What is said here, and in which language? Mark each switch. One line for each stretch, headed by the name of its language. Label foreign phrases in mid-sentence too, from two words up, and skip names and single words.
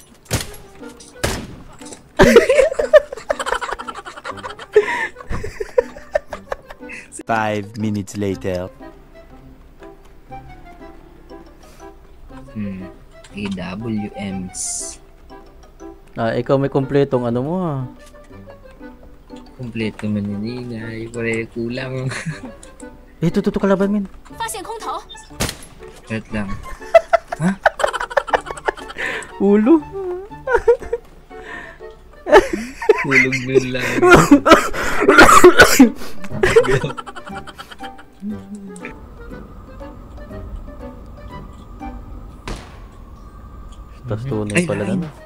English: Five minutes later. AWMs.
Filipino: Ikaw may kompletong ano mo ha. Kompleto man yun eh. Pare kulang. Ito, kalaban min.
Chinese: 发现空投，
Filipino: Wait lang. Ha? Ulo. Hulog nun lang. Tapos tunay pala na.